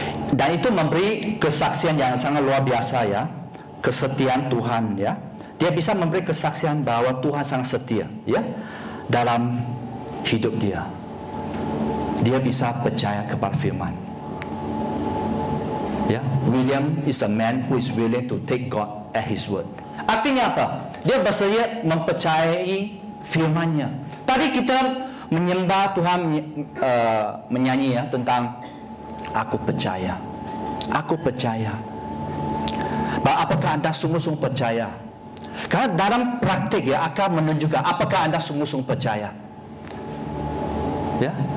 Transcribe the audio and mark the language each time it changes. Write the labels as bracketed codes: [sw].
[id] Dan itu memberi kesaksian yang sangat luar biasa, ya. Kesetiaan Tuhan, ya. Dia bisa memberi kesaksian bahwa Tuhan sangat setia, ya, dalam hidup dia. Dia bisa percaya kepada firman, ya. [en] William is a man who is willing to take God at His word. [id] Artinya apa? Dia bersedia mempercayai firman-Nya. Tadi kita menyembah Tuhan, menyanyi, ya, tentang aku percaya, aku percaya. Apakah anda sungguh-sungguh percaya? Karena dalam praktik, ya, akan menunjukkan apakah anda sungguh-sungguh percaya, ya.